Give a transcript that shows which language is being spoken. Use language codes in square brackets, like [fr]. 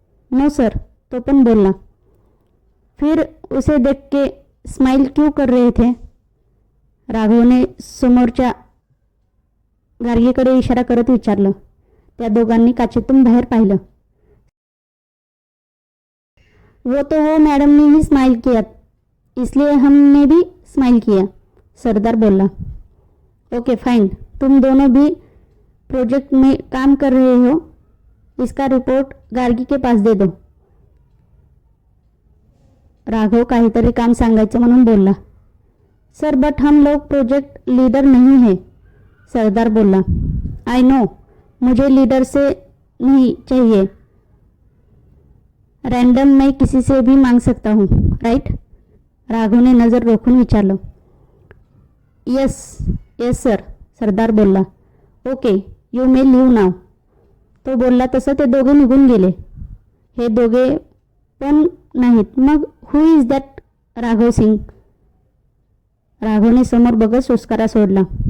[en] no sir, [mr] तो पण बोलला. [hi] फिर उसे देख के स्माइल क्यों कर रहे थे, [mr] राघवने समोरच्या गार्गीकडे इशारा करत विचारलं. त्या दोघांनी काचेतून बाहेर पाहिलं. [hi] वो तो वो मैडम ने ही स्माइल किया, इसलिए हमने भी स्माइल किया, सरदार बोला. ओके फाइन, तुम दोनों भी प्रोजेक्ट में काम कर रहे हो, इसका रिपोर्ट गार्गी के पास दे दो, [mr] राघव काहीतरी काम सांगायचं म्हणून बोलला. [hi] सर, बट हम लोग प्रोजेक्ट लीडर नहीं है, सरदार बोला. [en] I know, [hi] मुझे लीडर से नहीं चाहिए, रैंडम मैं किसी से भी मांग सकता हूँ, राइट, राघव ने नज़र [mr] रोखून विचारलं. [en] yes yes sir, [mr] सरदार बोलला. [en] okay, you may leave now, [mr] तो बोलला. तसं ते दोघे निघून गेले. हे दोघे पण नाहीत, मग [en] who is that [mr] राघव सिंग, राघवने समोर बघत सुस्कारा सोडला.